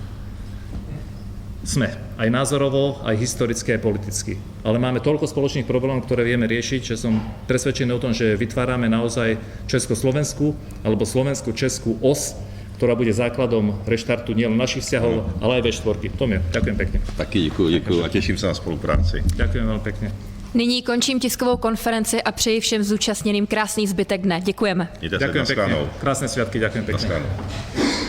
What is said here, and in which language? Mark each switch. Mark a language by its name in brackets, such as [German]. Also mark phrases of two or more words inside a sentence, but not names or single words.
[Slovak] Sme. Aj názorovo, aj historicky, aj politicky. Ale máme toľko spoločných problémov, ktoré vieme riešiť, že som presvedčený o tom, že vytvárame naozaj Československú alebo Slovensko-Českú os, ktorá bude základom reštartu nielen našich vzťahov, ale aj V4. Tomio, ďakujem pekne. [Czech] Taky děkuji a těším se na spolupráci. [Slovak] Ďakujem veľmi pekne. [Czech] Nyní končím tiskovou konferenci a přeji všem zúčastněným krásný zbytek dne. Děkujeme. Mějte se, [Slovak] Ďakujem pekne. [Czech] nashledanou. [Slovak] Krásne sviatky, ďakujem pekne. [Czech] Nashledanou.